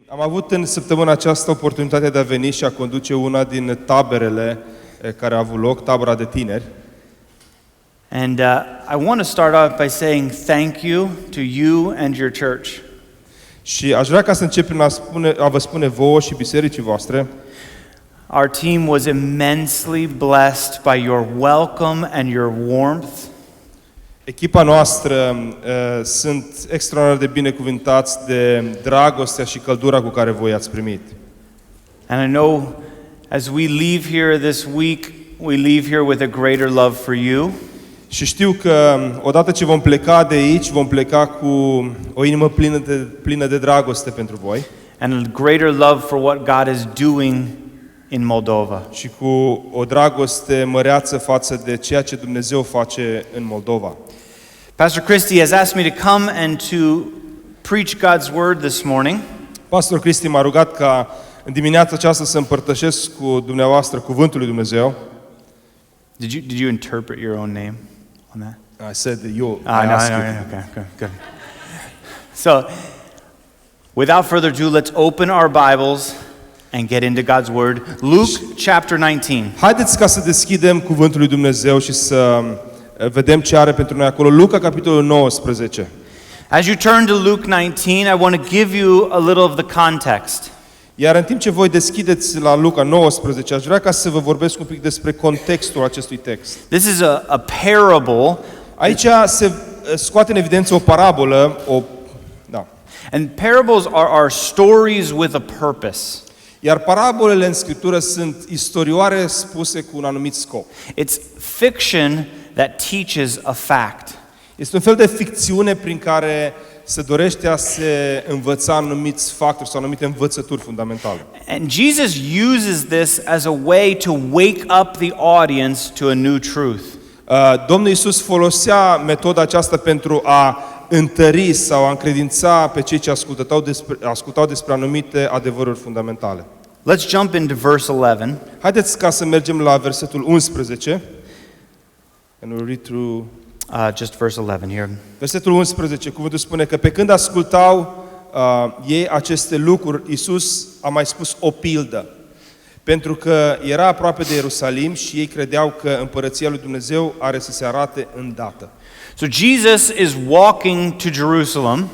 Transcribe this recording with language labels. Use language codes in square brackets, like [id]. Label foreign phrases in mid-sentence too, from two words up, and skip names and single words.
[ro] Am avut în săptămâna aceasta oportunitatea de a veni și a conduce una din taberele care a avut loc, tabăra de tineri. [en] And I want to start off by saying thank you to you and your church. [ro] Și aș vrea ca să încep prin a vă spune vouă și bisericii voastre. [en] Our team was immensely blessed by your welcome and your warmth. [ro] Echipa noastră sunt extraordinar de binecuvântați de dragostea și căldura cu care voi ați primit. [en] And I know as we leave here this week, we leave here with a greater love for you. [ro] Și știu că odată ce vom pleca de aici, vom pleca cu o inimă plină de dragoste pentru voi. [en] And a greater love for what God is doing in Moldova. [ro] Și cu o dragoste măreață față de ceea ce Dumnezeu face în Moldova. [en] Pastor Christy has asked me to come and to preach God's word this morning. [ro] Pastor Cristi m-a rugat ca în dimineața aceasta să împărtășesc cu dumneavoastră cuvântul lui Dumnezeu. [en] Did you interpret your own name on that? I said that you. No, okay, good. So, without further ado, let's open our Bibles and get into God's word. Luke chapter 19. [ro] Haideți ca să deschidem cuvântul lui Dumnezeu și să vedem ce are pentru noi acolo. Luca capitolul 19. [en] As you turn to Luke 19, I want to give you a little of the context. [ro] Iar în timp ce voi deschideți la Luca 19, aș vrea ca să vă vorbesc un pic despre contextul acestui text. [en] This is a parable. [ro] Aici se scoate în evidență o parabolă, [en] And parables are stories with a purpose. [ro] Iar parabolele în Scriptură sunt istorioare spuse cu un anumit scop. [en] It's fiction that teaches a fact. [ro] Este un fel de ficțiune prin care se dorește a se învăța anumiți factori sau anumite învățături fundamentale. [en] And Jesus uses this as a way to wake up the audience to a new truth. [ro] Domnul Iisus folosea metoda aceasta pentru a întări sau a încredința pe cei ce ascultau despre anumite adevăruri fundamentale. [en] Let's jump into verse 11. [ro] Haideți ca să mergem la versetul 11. [en] And we'll read through Just verse 11 here. [ro] Versetul 11, cuvântul spune că pe când ascultau ei aceste lucruri, Iisus a mai spus o pildă. Pentru că era aproape de Ierusalim și ei credeau că împărăția lui Dumnezeu are să se arate îndată. [en] So Jesus is walking to Jerusalem.